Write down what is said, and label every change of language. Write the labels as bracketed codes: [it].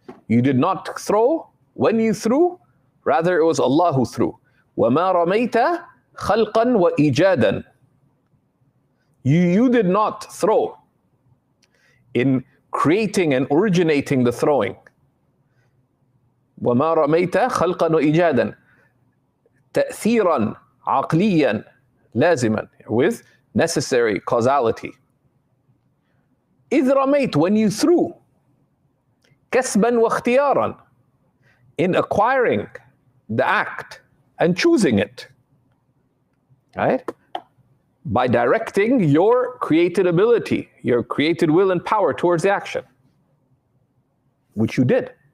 [en] You did not throw when you threw, rather it was Allah who threw. [ar] وَمَا رَمَيْتَ خَلْقًا وَإِيجَادًا. [en] You did not throw in creating and originating the throwing. [ar] وَمَا رَمَيْتَ خَلْقًا وَإِيجَادًا تَأْثِيرًا عَقْلِيًا لازما, [en] with necessary causality. [ar] إِذْ رَمَيْت, [en] when you threw, [ar] كَسْبًا وَاخْتِيارًا, [en] in acquiring the act and choosing it, right? By directing your created ability, your created will and power towards the action, which you did.